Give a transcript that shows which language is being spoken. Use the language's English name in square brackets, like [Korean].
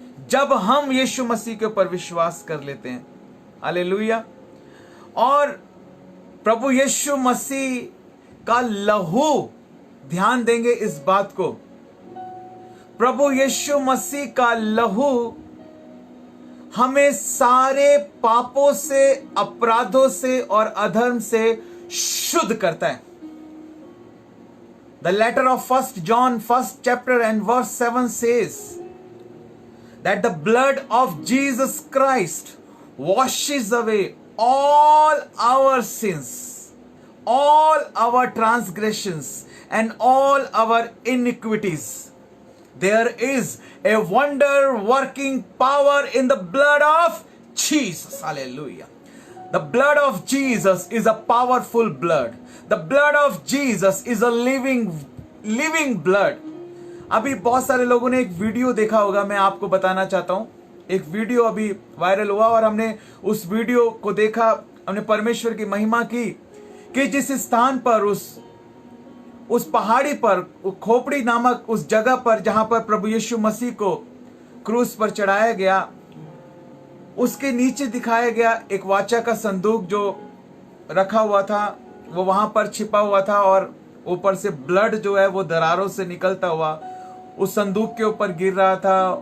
[Hindi] जब हम यीशु मसीह के ऊपर विश्वास कर लेते हैं, हालेलुया, और प्रभु यीशु मसीह का लहू, ध्यान देंगे इस बात को, प्रभु यीशु मसीह का लहू हमें सारे पापों से, अपराधों से और अधर्म से शुद्ध करता है। [English] The letter of 1 John 1st chapter and verse 7 says that the blood of Jesus Christ washes away all our sins, all our transgressions and all our iniquities. There is a wonder working power in the blood of Jesus. Hallelujah. The blood of Jesus is a powerful blood. The blood of Jesus is a living blood. [Hindi] अभी बहुत सारे लोगों ने एक video देखा होगा, मैं आपको बताना चाहता हूं। एक वीडियो अभी वायरल हुआ और हमने उस वीडियो को देखा, हमने परमेश्वर की महिमा की कि जिस स्थान पर, उस पहाड़ी पर, खोपड़ी नामक उस जगह पर जहां पर प्रभु यीशु मसीह को क्रूस पर चढ़ाया गया, उसके नीचे दिखाया गया एक वाचा का संदूक जो रखा हुआ था, वो वहां पर छिपा हुआ था और ऊपर से ब्लड जो है वो दरारों से निकलता हुआ उस संदूक के ऊपर गिर रहा था।